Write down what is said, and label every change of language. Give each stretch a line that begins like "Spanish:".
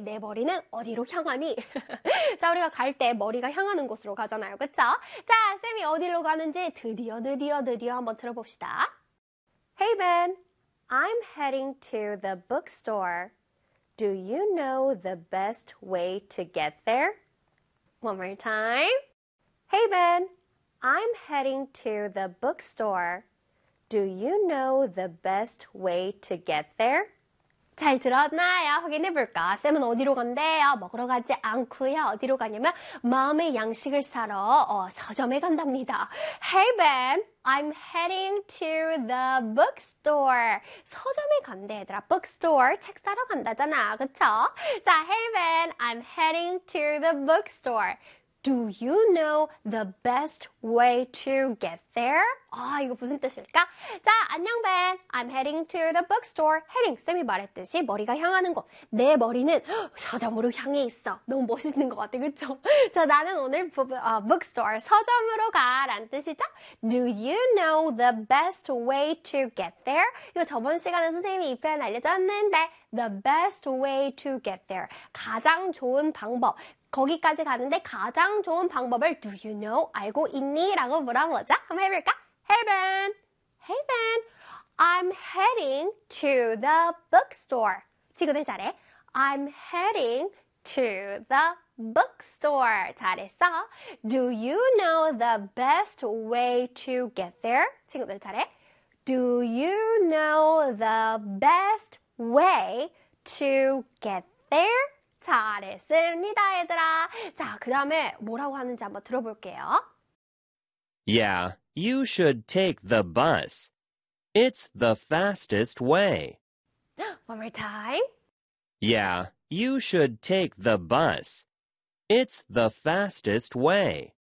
Korean: 내 머리는 어디로 향하니? 자, 우리가 갈때 머리가 향하는 곳으로 가잖아요. 그쵸? 자, 쌤이 어디로 가는지 드디어 한번 들어봅시다.
English: Hey, Ben. I'm heading to the bookstore. Do you know the best way to get there? One more time. Hey, Ben. I'm heading to the bookstore. Do you know the best way to get there?
Korean: 잘 들었나요? 확인해 볼까? 쌤은 어디로 간대요? 먹으러 가지 않고요. 어디로 가냐면 마음의 양식을 사러 서점에 간답니다.
English: Hey, Ben. I'm heading to the bookstore.
Korean: 서점에 간대, 얘들아.
English: Bookstore.
Korean: 책 사러 간다잖아. 그쵸? 자,
English: Hey, Ben. I'm heading to the bookstore. Do you know the best way to get there?
Korean: 아, 이거 무슨 뜻일까? 자, 안녕,
English: Ben. I'm heading to the bookstore. Heading,
Korean: 쌤이 말했듯이 머리가 향하는 곳. 내 머리는 서점으로 향해 있어. 너무 멋있는 것 같아, 그쵸? 자, 나는 오늘
English: bookstore,
Korean: 서점으로 가란 뜻이죠?
English: Do you know the best way to get there?
Korean: 이거 저번 시간에 선생님이 이 표현 알려줬는데,
English: the best way to get there.
Korean: 가장 좋은 방법. 거기까지 가는데 가장 좋은 방법을
English: do you know
Korean: 알고 있니? 라고 물어보자. 한번 해볼까?
English: Hey, Ben. Hey, Ben. I'm heading to the bookstore.
Korean: 친구들 잘해.
English: I'm heading to the bookstore.
Korean: 잘했어.
English: Do you know the best way to get there?
Korean: 친구들 잘해.
English: Do you know the best way to get there?
Korean: 잘했습니다, 얘들아. 자, 그 다음에 뭐라고 하는지 한번 들어볼게요.
English: Yeah, you should take the bus. It's the fastest way. One more time. Yeah, you should take the bus. It's the fastest way.